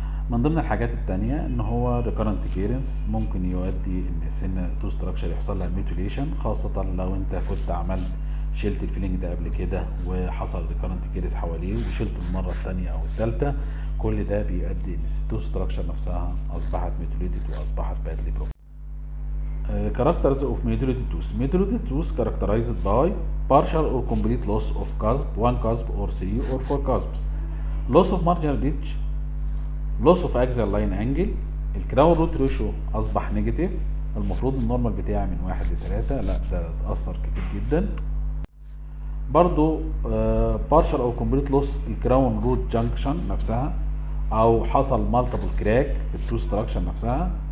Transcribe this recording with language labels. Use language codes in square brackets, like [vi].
[ar] من ضمن الحاجات التانية ان هو ريكارنت كيرنس ممكن يؤدي ان السن تو ستراكشر يحصل لها ميوتيليشن، خاصة لو انت كنت عملت شلت الفيلينج ده قبل كده وحصل ريكارنت كيرنس حواليه وشلته المرة التانية او التالتة، كل ده بيؤدي ان التو ستراكشر نفسها اصبحت ميوتيليتد واصبحت بادلي بروكن. [en] Characters of mutilated tooth. Mutilated tooth characterized by partial or complete loss of cusp, one cusp or three or four cusps, loss of marginal ridge, loss of axial line angle. [ar] الكراون روت ريشيو اصبح نيجاتيف، المفروض النورمال بتاعي من 1 ل3، لا ده اتأثر كتير جدا. برضو [en] partial [ar] او [en] complete loss [ar] الكراون روت جانكشن نفسها، او حصل مالتيبل كراك في التو ستراكشر نفسها.